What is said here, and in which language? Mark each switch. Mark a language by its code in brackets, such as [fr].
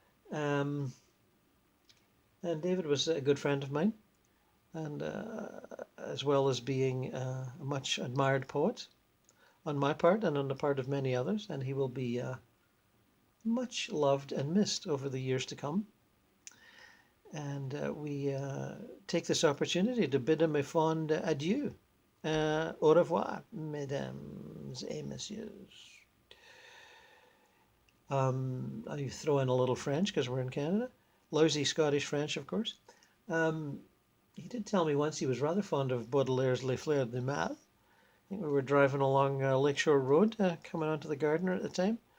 [en] And David was a good friend of mine, and as well as being a much admired poet on my part and on the part of many others, and he will be much loved and missed over the years to come. And we take this opportunity to bid him a fond adieu. [fr] Au revoir, mesdames et messieurs. [en] I throw in a little French because we're in Canada. Lousy Scottish French, of course. He did tell me once he was rather fond of Baudelaire's Les Fleurs du Mal. I think we were driving along Lakeshore Road, coming onto the Gardiner at the time.